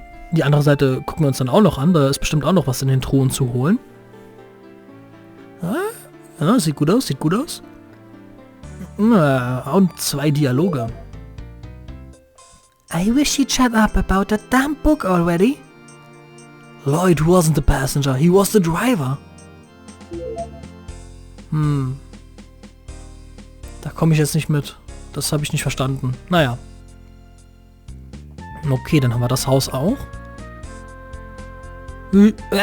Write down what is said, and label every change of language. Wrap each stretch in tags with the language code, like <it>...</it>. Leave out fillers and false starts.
<de>Die andere Seite gucken wir uns dann auch noch an. Da ist bestimmt auch noch was in den Truhen zu holen. Ja, sieht gut aus, sieht gut aus. Und 2 Dialoge.</de> <en>I wish he'd shut up about that damn book already. Lloyd wasn't the passenger, he was the driver.</en> <de>Da komme ich jetzt nicht mit. Das habe ich nicht verstanden. Naja. Okay, dann haben wir das Haus auch. Nein!</de>